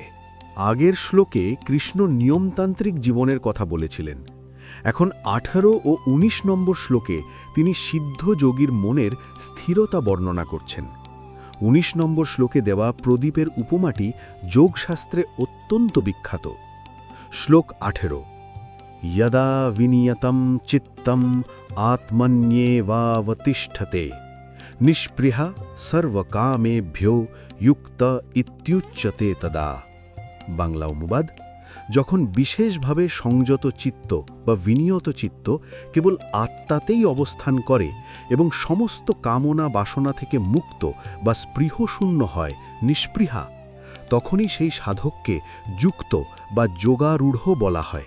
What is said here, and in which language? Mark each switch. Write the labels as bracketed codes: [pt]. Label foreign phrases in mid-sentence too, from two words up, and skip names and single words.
[bn] আগের শ্লোকে কৃষ্ণ নিয়মতান্ত্রিক জীবনের কথা বলেছিলেন। এখন 18 ও 19 নম্বর শ্লোকে তিনি সিদ্ধ যোগীর মনের স্থিরতা বর্ণনা করছেন। 19 নম্বর শ্লোকে দেওয়া প্রদীপের উপমাটি যোগশাস্ত্রে অত্যন্ত বিখ্যাত। শ্লোক 18। [sa] यदा विनियतं चित्तम् आत्मन्येवावतिष्ठते निष्पृहा सर्वकामेभ्यो युक्त इत्युच्यते तदा। [bn] বাংলা অনুবাদ। যখন বিশেষভাবে সংযত চিত্ত বা বিনিয়ত চিত্ত কেবল আত্মাতেই অবস্থান করে এবং সমস্ত কামনা বাসনা থেকে মুক্ত বা স্পৃহশূন্য হয়, নিষ্পৃহা, তখনই সেই সাধককে যুক্ত বা যোগারূঢ় বলা হয়।